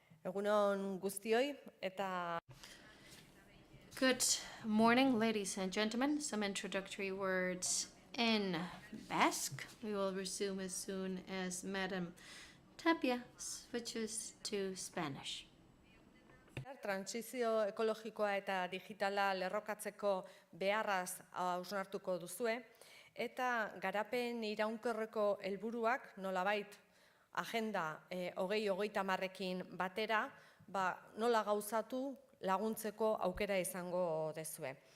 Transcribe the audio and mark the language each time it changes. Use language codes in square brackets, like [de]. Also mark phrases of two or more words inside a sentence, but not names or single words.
[eu] Egunon guztioi eta [en] Good morning, ladies and gentlemen. Some introductory words in Basque. We will resume as soon as Madam Tapia switches to Spanish. [eu] transizio ekologikoa eta digitala lerrokatzeko beharraz hausnartuko duzue eta garapen iraunkorreko helburuak nolabait agenda 2030ekin batera nola gauzatu laguntzeko aukera izango dezue.